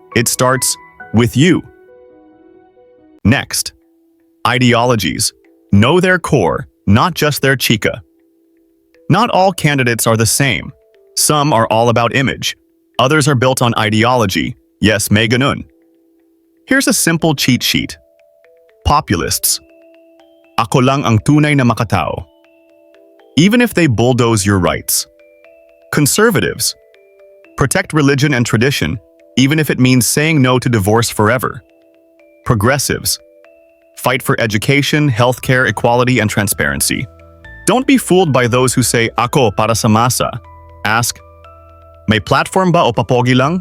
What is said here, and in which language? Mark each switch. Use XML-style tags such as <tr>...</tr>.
<en>It starts with you. Next, ideologies. Know their core, not just their chica. Not all candidates are the same. Some are all about image. Others are built on ideology. Yes,</en> <tl>may ganun.</tl> <en>Here's a simple cheat sheet. Populists.</en> <tl>Ako lang ang tunay na makatao.</tl> <en>Even if they bulldoze your rights. Conservatives. Protect religion and tradition, even if it means saying no to divorce forever. Progressives. Fight for education, healthcare, equality, and transparency. Don't be fooled by those who say,</en> <tl>"Ako para sa masa."</tl> <en>Ask,</en> <tl>"May platform ba o papogi lang?"</tl>